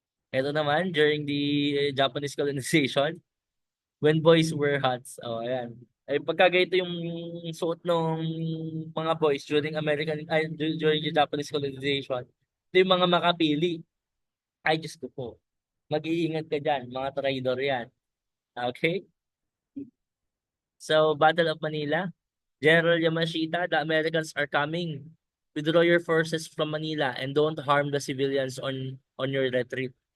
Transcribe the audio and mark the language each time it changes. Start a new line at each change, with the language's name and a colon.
English: Ito naman, during the Japanese colonization, when boys wear hats.
Filipino: Oh, ayan. Ay, pagka ganito yung suot ng mga boys
English: during during the Japanese colonization,
Filipino: ito yung mga makapili. Ay, Diyos ko po. Mag-iingat ka dyan, mga traidor yan.
English: Okay? So, Battle of Manila. General Yamashita, the Americans are coming. Withdraw your forces from Manila and don't harm the civilians on your retreat.